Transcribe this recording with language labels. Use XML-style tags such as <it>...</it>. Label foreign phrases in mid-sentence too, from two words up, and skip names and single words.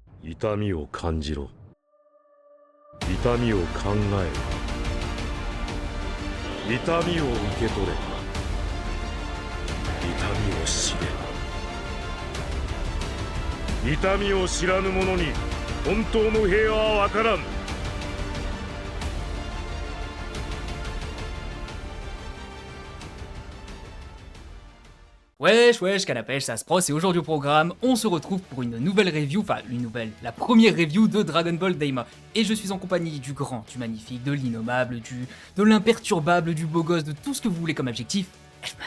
<ja>痛みを感じろ。痛みを考えろ。痛みを受け取れ。痛みを知れ。痛みを知らぬ者に本当の平和は分からん。</ja> <fr>Wesh, Canapèche, ça se pros, et aujourd'hui au programme, on se retrouve pour une nouvelle review, la première review de Dragon Ball Daima. Et je suis en compagnie du grand, du magnifique, de l'innommable, de l'imperturbable, du beau gosse, de tout ce que vous voulez comme adjectif, Elfman.</fr>